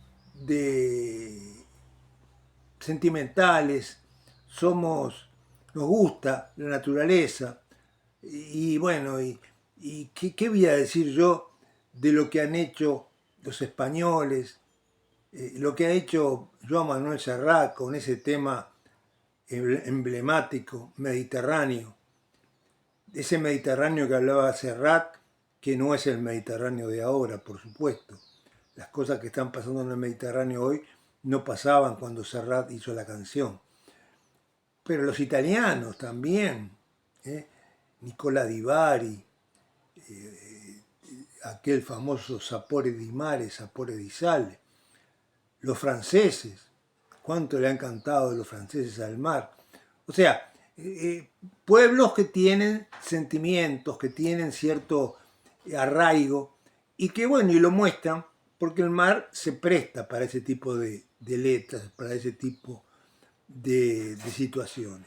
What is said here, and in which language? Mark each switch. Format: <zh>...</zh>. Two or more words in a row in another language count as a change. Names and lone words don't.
<es>sentimentales, nos gusta la naturaleza y bueno, y ¿qué voy a decir yo de lo que han hecho los españoles, lo que ha hecho Joan Manuel Serrat con ese tema emblemático, Mediterráneo, ese Mediterráneo que hablaba Serrat, que no es el Mediterráneo de ahora, por supuesto. Las cosas que están pasando en el Mediterráneo hoy no pasaban cuando Serrat hizo la canción. Pero los italianos también, Nicola Di Bari, aquel famoso Sapore di Mare, Sapore di Sale, los franceses, cuánto le han cantado los franceses al mar, O sea, pueblos que tienen sentimientos, que tienen cierto arraigo y que, bueno, y lo muestran porque el mar se presta para ese tipo de letras, para ese tipo de situaciones.</es>